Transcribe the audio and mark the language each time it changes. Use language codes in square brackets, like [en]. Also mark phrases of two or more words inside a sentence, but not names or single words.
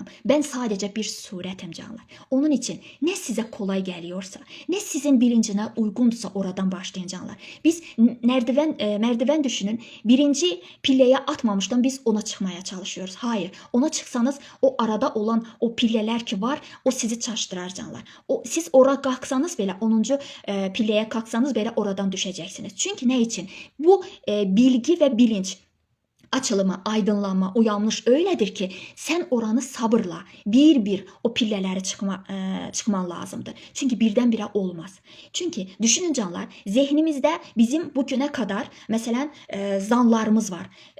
[tr] Ben sadece bir suretim canlar. Onun için ne size kolay geliyorsa, ne sizin bilincine uygundursa oradan başlayın canlar. Biz merdiven düşünün. Birinci pilleye atmamıştan biz ona çıkmaya çalışıyoruz. Hayır, ona çıksanız o arada olan o pillələr ki var, o sizi çaşdırar canlar. [az] Siz ora qalxsanız belə 10-cu pilləyə qalxsanız belə oradan düşəcəksiniz. Çünki nə üçün? [tr] Bu bilgi ve bilinç açılımı, aydınlanma, uyanmış öyledir ki sen oranı sabırla bir o pillələri çıkman lazımdır. Çünkü birden-birə olmaz. Çünkü düşünün canlar, zihnimizde bizim bugüne kadar mesela zanlarımız var.